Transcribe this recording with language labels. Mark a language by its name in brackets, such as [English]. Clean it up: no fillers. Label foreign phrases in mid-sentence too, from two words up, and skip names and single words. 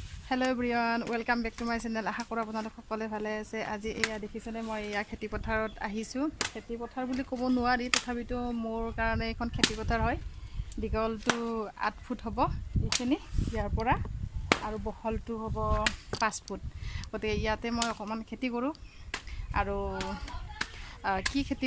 [English] Hello everyone welcome back to my channel [Assamese] আশা কৰো আপোনালোক সকলে ভালে আছে আজি এয়া দেখিছেনে মই এয়া খেতি পথাৰত আহিছো খেতি পথাৰ বুলি ক'ব নোৱাৰি তথাপিতো মোৰ কাৰণে এখন খেতি পথাৰ হয় দীঘলটো 8 ফুট হ'ব এইখিনি ইয়াৰ পৰা আৰু বহলটো হ'ব 5 ফুট গতিকে ইয়াতে মই অকমান খেতি কৰোঁ আৰু কি খেতি